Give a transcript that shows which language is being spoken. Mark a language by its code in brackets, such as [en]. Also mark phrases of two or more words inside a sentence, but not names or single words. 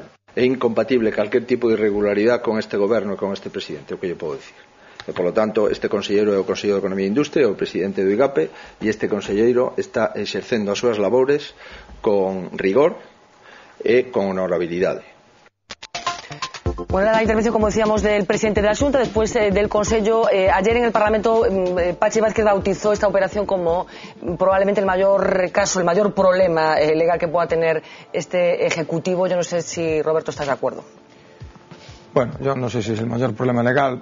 [gl] É incompatible calquer tipo de irregularidade con este goberno e con este presidente, o que lle podo dicir. E, [es] por lo tanto, [gl] este conselleiro é o Conselleiro de Economía e Industria, o presidente do IGAPE, e este conselleiro está exercendo as súas labores con rigor e con honorabilidade. [es] Bueno, la intervención, como decíamos, del presidente de la Xunta, después del Consello. Ayer en el Parlamento, Pachi Vázquez bautizó esta operación como probablemente el mayor caso, el mayor problema legal que pueda tener este Ejecutivo. Yo no sé si, Roberto, estás de acuerdo. Bueno, yo no sé si es el mayor problema legal.